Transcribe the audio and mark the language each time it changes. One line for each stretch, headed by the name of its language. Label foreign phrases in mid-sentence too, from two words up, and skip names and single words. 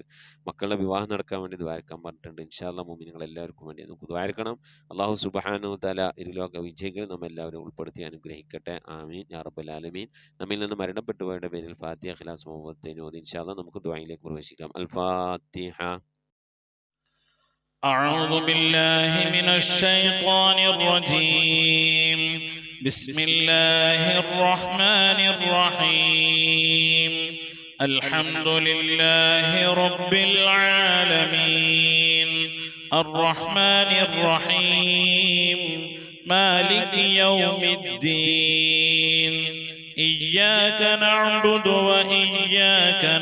Malayalam: മക്കളുടെ വിവാഹം നടക്കാൻ വേണ്ടി ദ്വാരക്കാൻ പറഞ്ഞിട്ടുണ്ട്.
Arabic: إن شاء الله
Malayalam: മുഅ്മിനീങ്ങൾ എല്ലാവർക്കും വേണ്ടി നമുക്ക് ദ്വാരക്കണം.
Arabic: الله سبحانه وتعالى
Malayalam: ഇരുലോക വിജയികൾ നമ്മെല്ലാവരും ഉൾപ്പെടുത്തി അനുഗ്രഹിക്കട്ടെ.
Arabic: آمين يا رب العالمين.
Malayalam: നമ്മിൽ നിന്ന് മരണപ്പെട്ടുപോയവരുടെ പേരിൽ ഫാത്തിഹ, ഇഖ്ലാസ്, മുവത്തൈൻ ഓതി
Arabic: إن شاء الله
Malayalam: നമുക്ക് ദുആയിലേക്ക് പ്രവേശിക്കാം. അൽ ഫാത്തിഹ.
Arabic: أعوذ بالله من الشيطان الرجيم. بسم الله الرحمن الرحيم. الحمد لله رب العالمين الرحمن الرحيم مالك يوم الدين إياك نعبد وإياك